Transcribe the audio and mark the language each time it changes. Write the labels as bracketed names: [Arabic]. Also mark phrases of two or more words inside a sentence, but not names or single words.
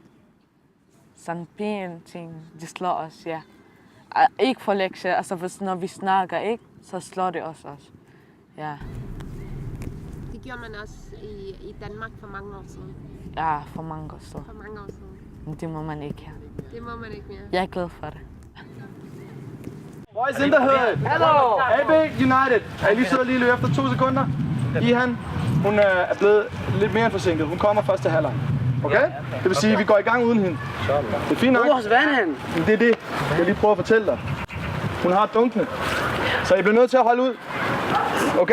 [Danish] Sådan pæne ting, de slår os, ja. Ikke for lektier, altså når vi snakker, ikke, så slår de os også. Ja. Det gjorde man også i Danmark for mange år siden. Ja, for mange år siden. For mange år siden. Men det må man ikke her. Det må man ikke mere. Jeg er glad for det. [English] Boys in the hood. Hello. AB United. [Danish] Er I lige sidder lige løb efter 2 sekunder? Ihan, hun er blevet lidt mere end forsinket. Hun kommer først til halvleg. Okay? Det vil sige, at vi går i gang uden hende. Det er fint nok. Hvor er han? Det er det, jeg lige prøver at fortælle dig. Hun har dunkene. Så I bliver nødt til at holde ud. Okay?